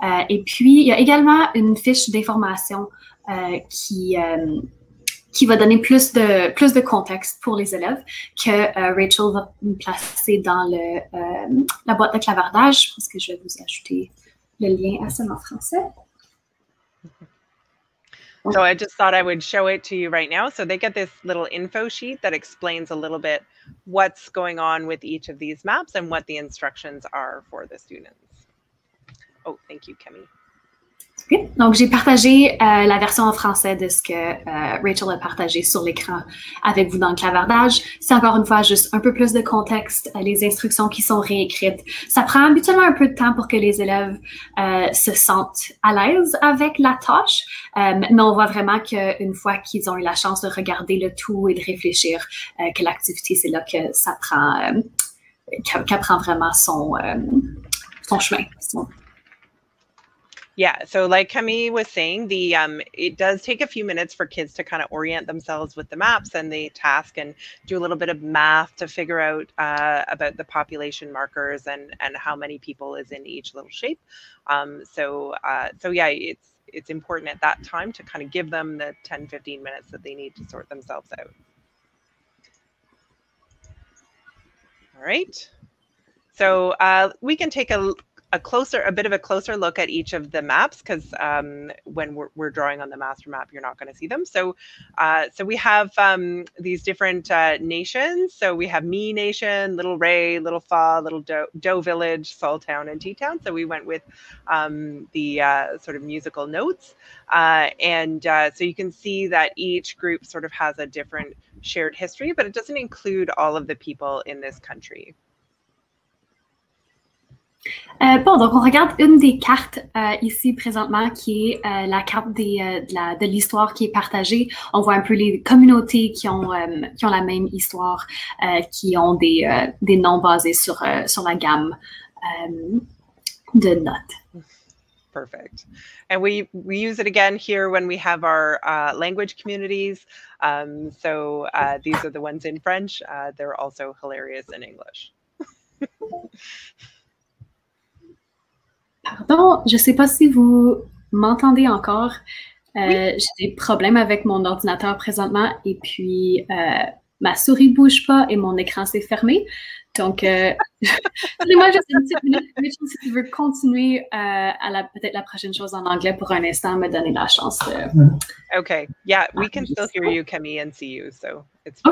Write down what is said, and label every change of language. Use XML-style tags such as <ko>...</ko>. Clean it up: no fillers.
<fr>Et puis, il y a également une fiche d'information qui va donner plus de contexte pour les élèves que Rachel va placer dans la boîte de clavardage. Je pense que je vais vous ajouter le lien à ça en français.</fr> <en>So I just thought I would show it to you right now. So they get this little info sheet that explains a little bit what's going on with each of these maps and what the instructions are for the students. Oh, thank you, Camille. Okay.</en> <fr>Donc, j'ai partagé la version en français de ce que Rachel a partagé sur l'écran avec vous dans le clavardage. C'est encore une fois juste un peu plus de contexte, les instructions qui sont réécrites. Ça prend habituellement un peu de temps pour que les élèves se sentent à l'aise avec la tâche, mais on voit vraiment qu'une fois qu'ils ont eu la chance de regarder le tout et de réfléchir, que l'activité, c'est là que ça prend, qu'elle prend vraiment son chemin.</fr> <en>Yeah, so like Camille was saying, it does take a few minutes for kids to kind of orient themselves with the maps and the task and do a little bit of math to figure out about the population markers and how many people is in each little shape. So yeah, it's important at that time to kind of give them the 10-15 minutes that they need to sort themselves out. All right. So we can take a bit of a closer look at each of the maps, because when we're drawing on the master map, you're not going to see them. So we have these different nations. So we have Me Nation, Little Ray, Little Fa, Little Doe Village, Saul Town, and T-Town. So we went with the sort of musical notes. So you can see that each group sort of has a different shared history, but it doesn't include all of the people in this country.</en> <fr>Bon, donc on regarde une des cartes ici présentement qui est la carte de l'histoire qui est partagée. On voit un peu les communautés qui ont la même histoire, qui ont des noms basés sur la gamme de notes.</fr> <en>Perfect. And we use it again here when we have our language communities. So these are the ones in French. They're also hilarious in English.</en> <fr>Pardon, je ne sais pas si vous m'entendez encore. Oui. J'ai des problèmes avec mon ordinateur présentement et puis ma souris bouge pas et mon écran s'est fermé. Donc, donnez-moi juste une petite minute, Rachel, si tu veux continuer à peut-être la prochaine chose en anglais pour un instant, me donner la chance de...</fr> <en>Okay, yeah, we can still hear you, Camille, and see you, so it's fine.</en>